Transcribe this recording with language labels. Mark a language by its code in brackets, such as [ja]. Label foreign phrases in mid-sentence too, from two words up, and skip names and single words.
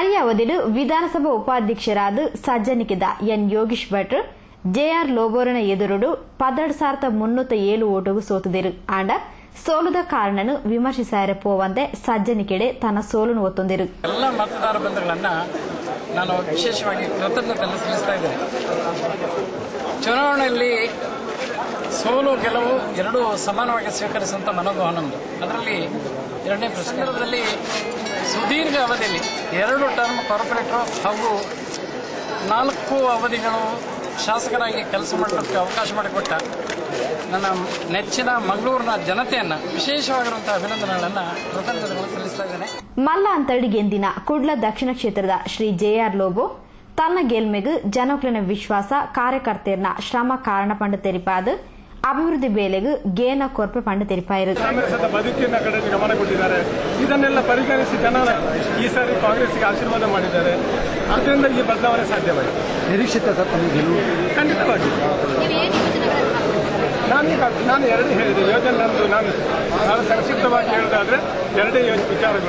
[tcy] ಅವಧಿಡು ವಿಧಾನಸಭಾ ಉಪಾಧ್ಯಕ್ಷರಾದ ಸಜ್ಜನಿಕಿದ ಎನ್ ಯೋಗೀಶ್ ಭಟ್ ಜೆಆರ್ ಲೋಬೋರನ ಎದುರುಡು 12,307 ಓಟುಗೂ ಸೋತುದಿರು ಆಂಡ ಸೋಲುದ ಕಾರಣನು ವಿಮರ್ಶಿಸಾರೆ ಪೋವಂತೆ ಸಜ್ಜನಿಕೆಡೆ ತನ್ನ ಸೋಲನ್ನು ಒತ್ತೊಂದಿರು. [kn] ಎಲ್ಲ ಮತದಾರ ಬಂಧುಗಳನ್ನ ನಾನು ವಿಶೇಷವಾಗಿ ಕೃತಜ್ಞತೆಯನ್ನು ಸಲ್ಲಿಸ್ತಾ ಇದ್ದೇನೆ. ಚುನಾವಣೆಯಲ್ಲಿ ಸೋಲು ಗೆಲುವು ಎರಡೂ ಸಮಾನವಾಗಿ ಸ್ವೀಕರಿಸುವಂತ ಮನೋಭಾವ ನಮ್ಮದು. ಅದರಲ್ಲಿ ಎರಡನೇ ಸಂದರ್ಭದಲ್ಲಿ ಸುದೀರ್ಘ ಅವಧಿಯಲ್ಲಿ 2 [en] term corporator [kn] ಹಾಗೂ 4 ಅವಧಿಗಳು ಶಾಸಕರಾಗಿ ಕೆಲಸ ಮಾಡಲಿಕ್ಕೆ ಅವಕಾಶ ಮಾಡಿಕೊಟ್ಟ ನನ್ನ ನೆಚ್ಚಿನ ಮಂಗಳೂರಿನ ಜನತೆಯನ್ನ ವಿಶೇಷವಾಗಿರುವಂತಹ ಅಭಿನಂದನೆಗಳನ್ನ ಕೃತಜ್ಞತೆಗಳನ್ನು ಸಲ್ಲಿಸ್ತಾ ಇದ್ದೇನೆ. [tcy] ಮಲ್ಲ ಅಂತಡಿ ಗೆಂದಿನ ಕುಡ್ಲ ದಕ್ಷಿಣ ಕ್ಷೇತ್ರದ ಶ್ರೀ ಜೆಆರ್ ಲೋಬೋ ತನ್ನ ಗೆಲ್ಮೆಗೂ ಜನಕ್ಲಿನ ವಿಶ್ವಾಸ ಕಾರ್ಯಕರ್ತೆಯರ್ನ ಶ್ರಮ ಕಾರಣ ಪಂಡ ತೆರಿಪಾದ ಅಭಿವೃದ್ಧಿ ಬೇಲೆಗೂ ಗೇನ ಕೊರ್ಪೆ ಪಂಡ ತೆರಿಪಾಯಿರು. [kn] ಕಾಂಗ್ರೆಸ್ ಬದುಕಿನ ಕಡೆ ಗಮನ ಕೊಟ್ಟಿದ್ದಾರೆ. ಇದನ್ನೆಲ್ಲ ಪರಿಗಣಿಸಿ ಜನ ಈ ಸಾರಿ ಕಾಂಗ್ರೆಸ್ಗೆ ಆಶೀರ್ವಾದ ಮಾಡಿದ್ದಾರೆ. ಅದರಿಂದ ಈ ಬದಲಾವಣೆ ಸಾಧ್ಯವಾಗಿದೆ. ನಿರೀಕ್ಷಿತ ಗೆಲುವು ಖಂಡಿತವಾಗಿ. ನಾನು ಎರಡು ಹೇಳಿದೆ ಯೋಜನೆ ನಂದು. ನಾನು ಸಂಕ್ಷಿಪ್ತವಾಗಿ ಹೇಳೋದಾದ್ರೆ 2 ವಿಚಾರಗಳು.